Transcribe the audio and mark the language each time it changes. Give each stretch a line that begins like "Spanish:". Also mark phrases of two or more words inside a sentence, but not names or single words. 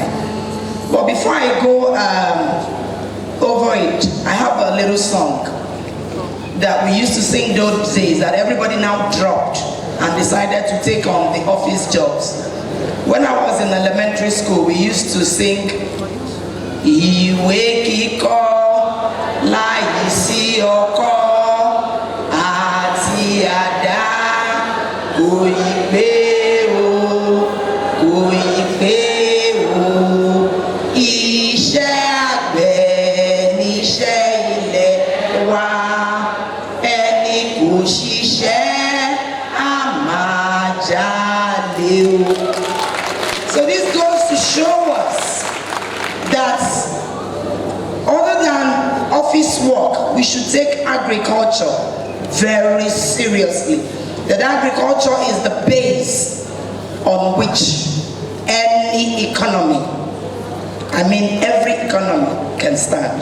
English: But before I go over it, I have a little song that we used to sing those days that everybody now dropped and decided to take on the office jobs. When I was in elementary school, we used to sing
Yoruba: Iwe kiko lai si oko ati ada oyipe o oyipe o iṣẹ́ àgbẹ̀ níṣẹ́ ilẹ̀ wa ẹni kò ṣiṣẹ́ á máa jalè o.
English: So this goes to show us that other than office work, we should take agriculture very seriously. That agriculture is the base on which any economy, every economy can stand.